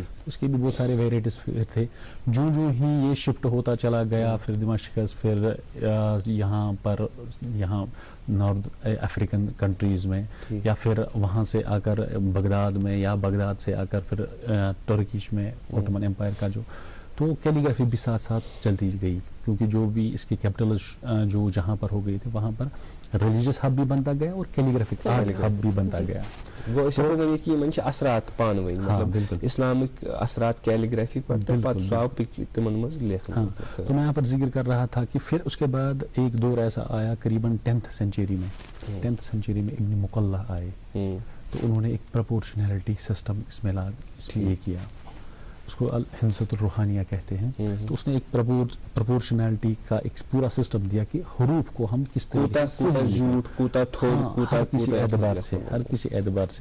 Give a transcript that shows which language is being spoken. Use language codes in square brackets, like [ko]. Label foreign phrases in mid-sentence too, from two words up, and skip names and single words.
[hi] उसके भी बहुत सारे वेराइटीज थे। जो जो ही ये शिफ्ट होता चला गया, फिर दमिश्क, फिर यहाँ [en] North African countries [hi] में, या फिर वहाँ से आकर बगदाद में, या बगदाद से आकर फिर तुर्किश में ऑटोमन एम्पायर का जो तो कैलीग्राफी भी साथ साथ चलती गई, क्योंकि जो भी इसके कैपिटल जो जहाँ पर हो गए थे वहाँ पर [en] religious hub [hi] भी बनता गया और [en] calligraphic art hub [hi] भी बनता गया। वो ऐसे हो गई कि मन असरात पान वही, मतलब इस्लामिक असरात कैलीग्राफी पर [ks] तमन मज लेखन। [hi] तो मैं यहाँ पर जिक्र कर रहा था कि फिर उसके बाद एक दौर ऐसा आया करीबन [en] 10th century [hi] में, [en] 10th century [hi] में इब्न मुकल्ला आए, तो उन्होंने एक [en] proportionality system [hi] इसमें ये किया, उसको [ar] الهندسة الروحانية [hi] कहते हैं। तो उसने एक प्रोपोर्शनैलिटी का एक पूरा सिस्टम दिया कि हरूफ को हम किस तरीके हर किसी एतबार से।